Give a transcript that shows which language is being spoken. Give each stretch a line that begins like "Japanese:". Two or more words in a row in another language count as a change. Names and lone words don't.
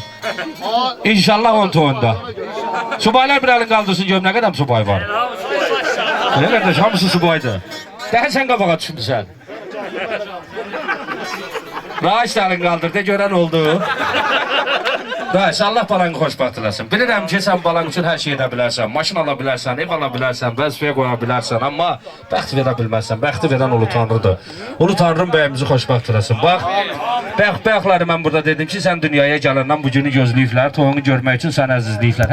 Turkish: İnşallah 10 tonda. Subaylar bir elin kaldırsın diyorum, ne kadar subay var? Ne kardeş,
Azerbaijani: hamısı subaydı.
Turkish: Daha sen kabağa düştün sen. Rahaç da elin kaldırdı, gören oldu. Rahaç,
Azerbaijani: Allah balanı xoşbaxt eləsin. Bilirəm ki, sən balan üçün hər şey edə bilərsən. Maşın ala bilərsən, ev ala bilərsən, vəzifəyə qoya bilərsən. Amma bəxt verə bilməzsən. Bəxti verən Ulu Tanrıdır. Ulu Tanrım bəyimizi xoşbaxt eləsin. Bax, bəxtləri mən burada dedim ki, sən dünyaya gələndən bu günü gözləyiblər, toyunu görmək üçün səni əzizləyiblər.